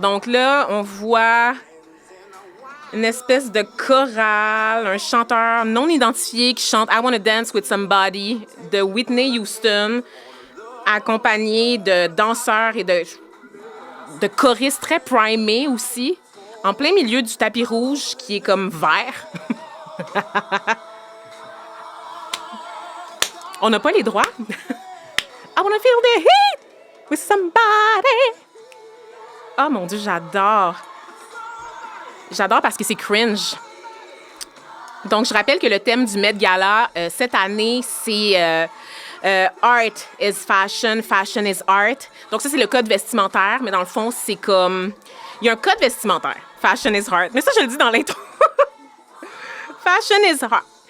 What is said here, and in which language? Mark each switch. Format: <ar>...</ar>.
<fr>Donc là, on voit une espèce de chorale, un chanteur non identifié qui chante I Wanna Dance with Somebody de Whitney Houston, accompagné de danseurs et de choristes très primés aussi, en plein milieu du tapis rouge qui est comme vert. On n'a pas les droits.</fr> <en>I wanna feel the heat with somebody.</en> <fr>Oh mon Dieu, j'adore. J'adore parce que c'est cringe. Donc, je rappelle que le thème du Met Gala cette année, c'est</fr> <en>Art is fashion, fashion is art.</en> <fr>Donc, ça, c'est le code vestimentaire, mais dans le fond, c'est comme... Il y a un code vestimentaire.</fr> <en>Fashion is art.</en> <fr>Mais ça, je le dis dans l'intro. Fashion is art.</fr>